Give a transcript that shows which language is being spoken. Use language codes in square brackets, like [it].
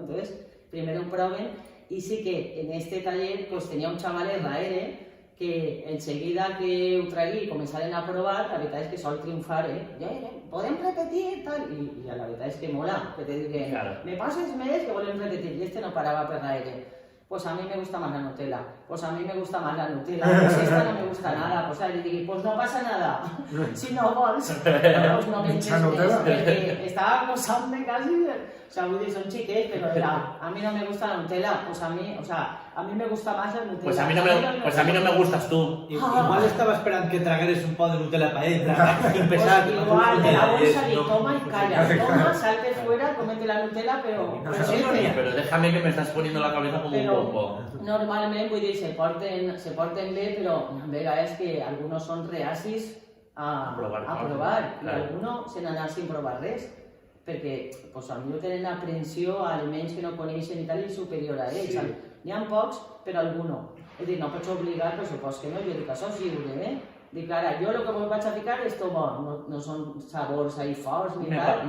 [ca] Entonces, primer ho proven, i sí que en este taller pues, tenia un xaval raere, que enseguida que ho tragué i començaren a provar, la veritat és que sol triomfar, podem repetir, tal, i la veritat és que mola, que te dic que me passes més que volem repetir, i este no parava per l'aire. [es] Pues a mí me gusta más la Nutella, pues a mí me gusta más la Nutella, pues esta no me gusta nada, [ca] pues le dic, pues no passa nada, si no vols, pues no menges més, perquè estava gozant-me quasi, o sea, vull dir, són xiquets, però era, [es] a mi no me gusta la Nutella, pues a mí, o sea, a mí me gusta más la Nutella. Pues a mí no me gustas tú. Igual estaba esperando que tragares un poco de Nutella para él, empezar. Pues igual, de la bolsa y toma y calla, toma, salte fuera, cómete la Nutella, pero... Pero déjame que me estás poniendo la cabeza como un bombo. [ca] Normalment, vull dir, se porten bé, però a vegades que alguns són reacis a provar, i alguns se n'han anat sin provar res, perquè potser tenen aprensió a aliments que no coneixen i tal, i superior a ells. N'hi ha pocs, però alguns. És a dir, no pots obligar, per supost que no, jo dic, això és lliure, Dic, ara, jo el que m'ho vaig a ficar és tot bo, no són sabors ahí forts ni tal.